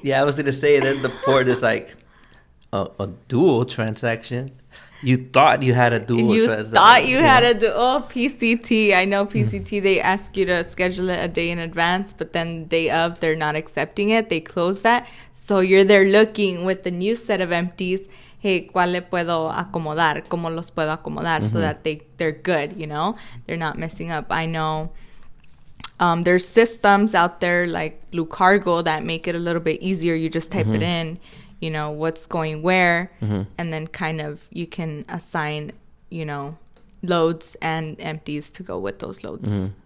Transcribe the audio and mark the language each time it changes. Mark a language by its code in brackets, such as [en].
[en] Yeah, I was going to say that the port is like a dual transaction. You thought you had a dual transaction. You thought you had a dual PCT. I know PCT, they ask you to schedule it a day in advance, but then the day of, they're not accepting it. They close that. So you're there looking with the new set of empties. [es] Hey, ¿cuál le puedo acomodar? ¿Cómo los puedo acomodar? [en] So that they're good, They're not messing up. I know there's systems out there like Blue Cargo that make it a little bit easier. You just type it in, what's going where, and then kind of you can assign, loads and empties to go with those loads.